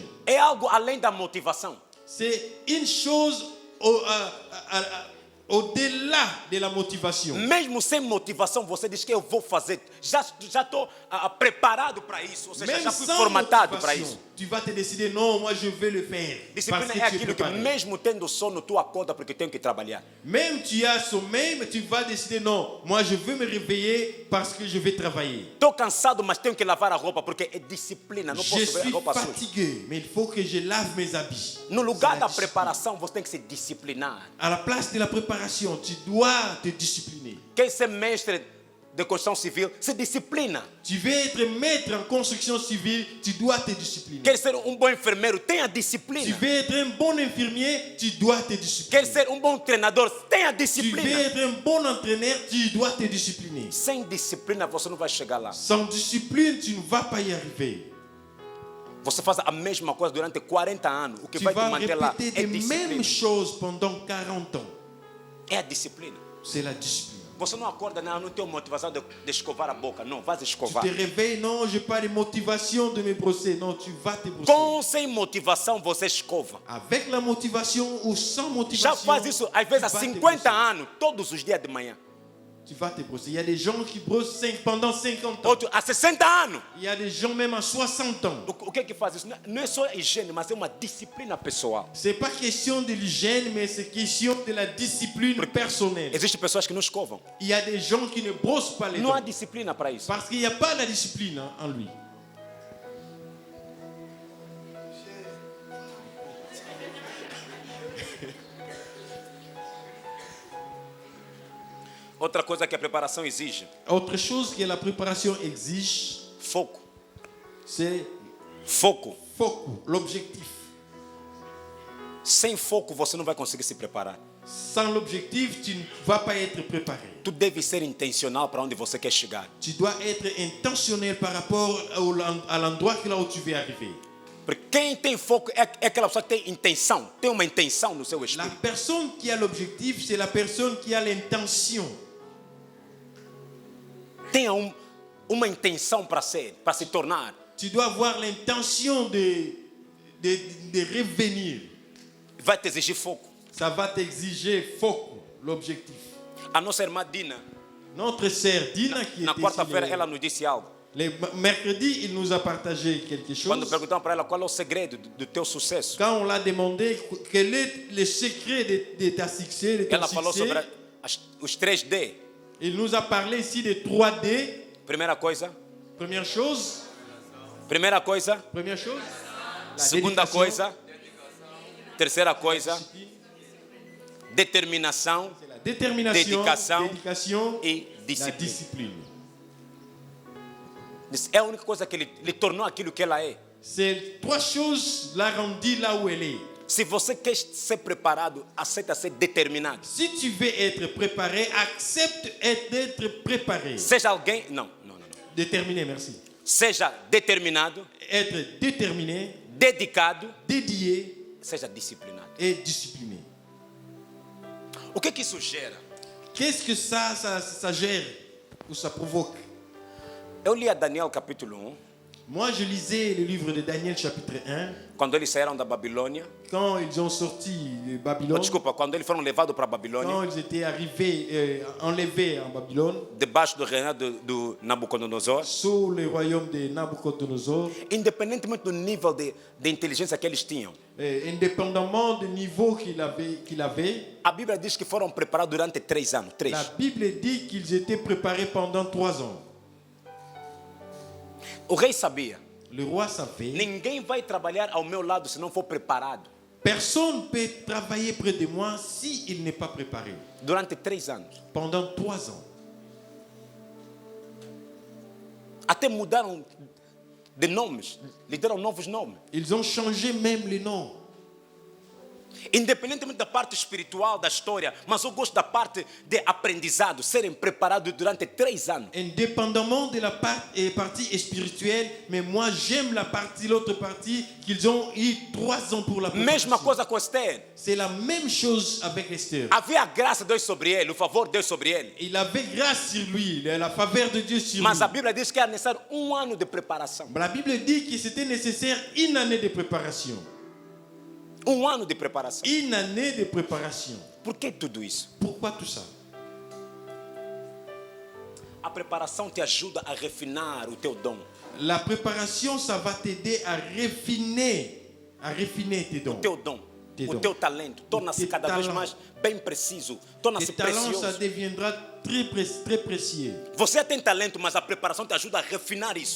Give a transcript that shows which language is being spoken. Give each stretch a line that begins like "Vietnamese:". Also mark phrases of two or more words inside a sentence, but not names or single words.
Portuguese: É algo além da motivação.
French: C'est une chose au-delà de la motivation.
Portuguese: Mesmo sem motivação, você diz que eu vou fazer. Já estou preparado para isso. Ou seja,
French: Même
Portuguese: já fui
French: sans
Portuguese: formatado para
French: motivation,
Portuguese: isso.
French: tu vas te décider, non, moi je vais le faire.
Portuguese: Disciplina
French: Parce que
Portuguese: é
French: tu es
Portuguese: aquilo que
French: préparé.
Portuguese: mesmo tendo sono, tu acorda porque tem que trabalhar.
French: Même tu as sommeil, mais tu vas décider, non, moi je veux me réveiller parce que je vais travailler.
Portuguese: Estou cansado, mas tenho que lavar a roupa porque é disciplina. Não
French: Je
Portuguese: posso ver a
French: suis
Portuguese: roupa suja.
French: fatigué, mais il faut que je lave mes habits.
Portuguese: No lugar
French: C'est la
Portuguese: da
French: discipline.
Portuguese: preparação, você tem que se disciplinar.
French: À la place de la préparation, tu dois te discipliner.
Portuguese: Quer ser mestre de construção civil, se disciplina.
French: Tu veux être maître en construction civile, tu dois te discipliner.
Portuguese: Quer ser bom enfermeiro, tenha
French: Tu
Portuguese: disciplina.
French: veux être un bon infirmier, tu dois te
Portuguese: Quer
French: discipliner.
Portuguese: ser bom treinador, tenha
French: Tu veux
Portuguese: disciplina.
French: être un bon entraîneur, tu dois te discipliner.
Portuguese: Sem disciplina, você não vai chegar lá.
French: Sans discipline, tu ne vas pas y arriver.
Portuguese: Você faz a mesma coisa durante 40 anos. O que
French: Tu
Portuguese: vai te
French: vas
Portuguese: manter lá
French: répéter
Portuguese: é
French: les
Portuguese: disciplina.
French: mêmes choses pendant 40 ans.
Portuguese: É a disciplina.
French: C'est la discipline.
Portuguese: Você não acorda, não tenho motivação de escovar a boca. Não, vai
French: Tu
Portuguese: escovar.
French: te réveilles, non, je n'ai pas de motivation de me brosser. Non, tu vas te brosser.
Portuguese: Com sem motivação, você escova.
French: Avec la motivation ou sans
Portuguese: Já
French: motivation,
Portuguese: faz isso, às vezes, há
French: tu vas te
Portuguese: 50
French: brosser.
Portuguese: anos, todos os dias de manhã.
French: Tu vas te brosser. Il y a des gens qui brossent pendant 50 ans.
Portuguese: Outro, há 60 anos.
French: Il y a des gens même à 60 ans.
Portuguese: O que faz isso? Não é só higiene, mas é uma disciplina pessoal.
French: Ce n'est pas question de l'hygiène, mais c'est question de la discipline personnelle.
Portuguese: Existem pessoas que não escovam.
French: Il y a des gens qui ne brossent pas les
Portuguese: Não há
French: dents.
Portuguese: disciplina para isso.
French: Parce qu'il n'y a pas la discipline en lui.
Portuguese: Outra coisa que a preparação exige,
French: Autre chose que la préparation exige,
Portuguese: foco.
French: c'est
Portuguese: Foco.
French: foco, l'objectif.
Portuguese: Sem foco você não vai conseguir se preparar.
French: Sans l'objectif, tu ne vas pas être préparé.
Portuguese: Tu deve ser intencional para onde você quer chegar.
French: Tu dois être intentionnel par rapport à l'endroit là où tu veux arriver.
Portuguese: Porque quem tem foco é aquela pessoa que tem intenção, tem uma intenção no seu
French: La
Portuguese: espírito.
French: personne qui a l'objectif, c'est la personne qui a l'intention.
Portuguese: Tenha uma intenção para ser, para se tornar.
French: Tu dois avoir l'intention de revenir.
Portuguese: Vai te exigir foco.
French: Ça va t'exiger foco, l'objectif.
Portuguese: A nossa irmã Dina,
French: Notre sœur Dina, qui
Portuguese: na
French: était
Portuguese: quarta-feira,
French: ici
Portuguese: ela nos disse algo.
French: Les mercredis, il nous a partagé quelque
Portuguese: Quando
French: chose.
Portuguese: perguntamos para ela qual é o segredo do teu sucesso,
French: Quand on l'a demandé quel est le secret de ta succès, de ton
Portuguese: ela falou
French: succès,
Portuguese: sobre os 3D.
French: il nous a parlé ici de 3D.
Portuguese: Primeira coisa,
French: Première chose,
Portuguese: primeira coisa,
French: première chose, la
Portuguese: segunda
French: dédication,
Portuguese: coisa, terceira coisa, determinação
French: la détermination, Dédication dédication
Portuguese: e
French: la
Portuguese: disciplina.
French: discipline.
Portuguese: É a única coisa que lhe tornou aquilo que ela é.
French: Ces trois choses l'a rendue là où elle est.
Portuguese: Se você quer ser preparado, aceita ser determinado.
French: Si tu veux être préparé, accepte d'être préparé.
Portuguese: Seja alguém, não.
French: Déterminé, merci.
Portuguese: Seja determinado,
French: Être déterminé,
Portuguese: dedicado,
French: dédié
Portuguese: seja disciplinado.
French: et discipliné.
Portuguese: O que isso gera?
French: Qu'est-ce que ça gère ou ça provoque?
Portuguese: Eu li a Daniel capítulo 1,
French: Moi, je lisais le livre de Daniel chapitre 1.
Portuguese: quando eles saíram da Babilônia.
French: Quand ils ont sorti de Oh, Babylone,
Portuguese: desculpa, quando eles foram levados para a
French: quand
Portuguese: Babilônia,
French: ils étaient arrivés, enlevés en Babylone,
Portuguese: debaixo do reinado do Nabucodonosor,
French: sous le royaume de Nabucodonosor,
Portuguese: independentemente do nível de inteligência que eles tinham,
French: indépendamment du niveau qu'il avait,
Portuguese: a Bíblia diz que foram preparados durante 3 anos. 3.
French: la Bible dit qu'ils étaient préparés pendant 3 ans.
Portuguese: O rei sabia,
French: Le roi savait,
Portuguese: ninguém vai trabalhar ao meu lado se não for preparado.
French: personne ne peut travailler près de moi s'il n'est pas préparé.
Portuguese: Durante 3 anos.
French: Pendant 3 ans.
Portuguese: Até mudaram de nomes, lhe deram novos nomes.
French: Ils ont changé même les noms.
Portuguese: Independentemente da parte espiritual da história, mas eu gosto da parte de aprendizado, serem preparados durante 3 anos.
French: Indépendamment de la partie spirituelle, mais moi j'aime l'autre partie qu'ils ont eu 3 ans pour la
Portuguese: Mesma
French: préparation.
Portuguese: coisa com Esther.
French: C'est la même chose avec Esther.
Portuguese: Havia a graça de Deus sobre ele, o favor de Deus sobre ele.
French: Il avait grâce sur lui, la faveur de Dieu sur
Portuguese: Mas
French: lui.
Portuguese: a Bíblia diz que era necessário 1 ano de preparação.
French: La Bible dit que c'était nécessaire une année de préparation.
Portuguese: 1 ano de preparação.
French: Une année de préparation.
Portuguese: Por que tudo isso?
French: Pourquoi tout ça?
Portuguese: A preparação te ajuda a refinar o teu dom,
French: La préparation, ça va t'aider à raffiner tes dons.
Portuguese: o teu dom,
French: Tes
Portuguese: o
French: dons.
Portuguese: teu talento. Torna-se
French: Tes
Portuguese: cada vez
French: talents.
Portuguese: mais bem preciso,
French: Tes
Portuguese: torna-se
French: talents, ça
Portuguese: precioso.
French: deviendra très précieux.
Portuguese: Você tem talento, mas a preparação te ajuda a refinar isso.